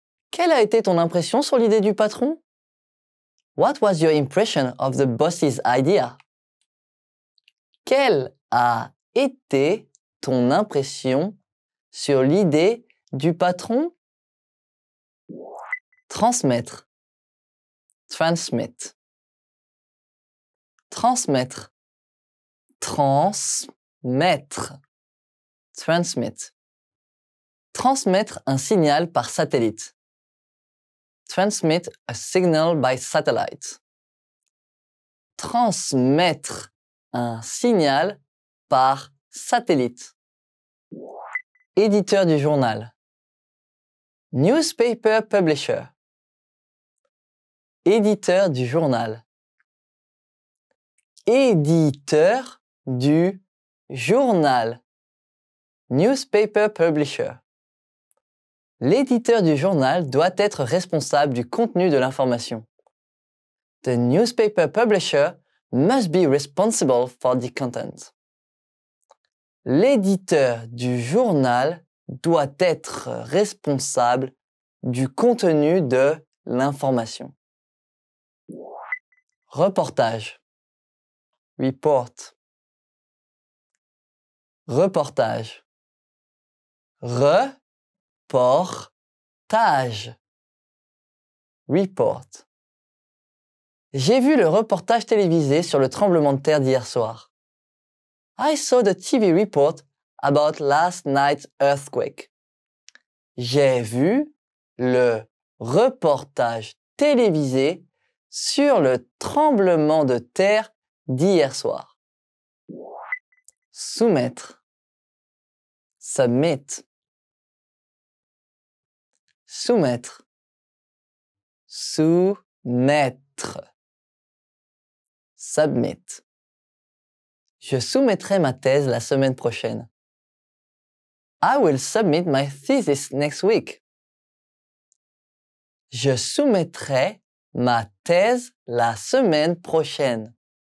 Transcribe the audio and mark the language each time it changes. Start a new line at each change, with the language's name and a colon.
French: Quelle a été ton impression sur l'idée du patron?
English: What was your impression of the boss's idea?
French: Quelle a été ton impression sur l'idée du patron? Transmettre. Transmit. Transmettre. Transmettre.
English: Transmit.
French: Transmettre un signal par satellite.
English: Transmit a signal by satellite.
French: Transmettre un signal par satellite. Éditeur du journal.
English: Newspaper publisher.
French: Éditeur du journal. Éditeur du journal.
English: Newspaper publisher.
French: L'éditeur du journal doit être responsable du contenu de l'information.
English: The newspaper publisher must be responsible for the content.
French: L'éditeur du journal doit être responsable du contenu de l'information. Reportage. Report. reportage, reportage, report. J'ai vu le reportage télévisé sur le tremblement de terre d'hier soir.
English: I saw the TV report about last night's earthquake.
French: J'ai vu le reportage télévisé sur le tremblement de terre d'hier soir. Soumettre, submit, soumettre, soumettre, submit. Je soumettrai ma thèse la semaine prochaine.
English: I will submit my thesis next week.
French: Je soumettrai ma thèse la semaine prochaine.